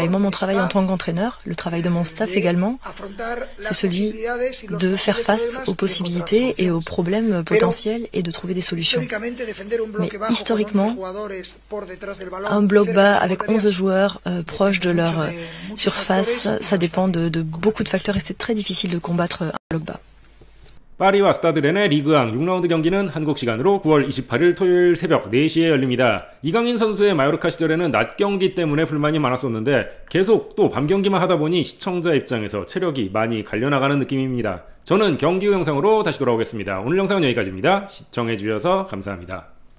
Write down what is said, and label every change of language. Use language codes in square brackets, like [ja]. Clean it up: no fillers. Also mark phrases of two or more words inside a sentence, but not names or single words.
[fr] Et moi, mon travail en tant qu'entraîneur, le travail de mon staff également, c'est celui de faire face aux possibilités et aux problèmes potentiels et de trouver des solutions. Mais historiquement, un bloc bas avec 11 joueurs proches de leur surface, ça dépend de beaucoup de facteurs et c'est très difficile de combattre un bloc bas. [ko] 파리와 스타드 렌의 리그앙 6라운드 경기는 한국 시간으로 9월 28일 토요일 새벽 4시에 열립니다. 이강인 선수의 마요르카 시절에는 낮 경기 때문에 불만이 많았었는데 계속 또 밤 경기만 하다 보니 시청자 입장에서 체력이 많이 갈려나가는 느낌입니다. 저는 경기 후 영상으로 다시 돌아오겠습니다. 오늘 영상은 여기까지입니다. 시청해주셔서 감사합니다.